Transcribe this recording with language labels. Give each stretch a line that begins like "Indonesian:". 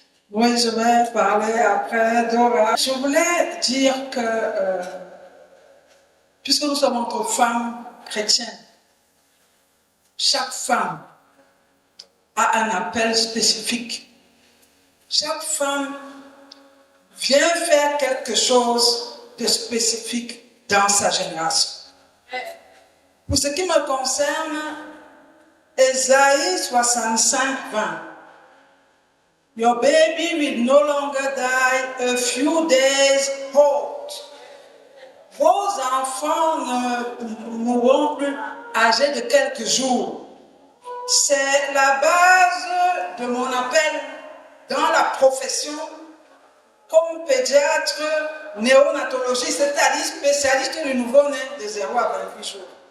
French: Oui, je vais parler après Dora. Je voulais dire que, puisque nous sommes entre femmes chrétiennes, chaque femme a un appel spécifique. Chaque femme vient faire quelque chose de spécifique dans sa génération. Pour ce qui me concerne, Ésaïe 65, 20.
English: Your baby will no longer die a few days old.
French: Vos enfants ne mourront plus âgés de quelques jours. C'est la base de mon appel dans la profession comme pédiatre néonatologiste, c'est-à-dire spécialiste du nouveau-né de 0 à 28 jours.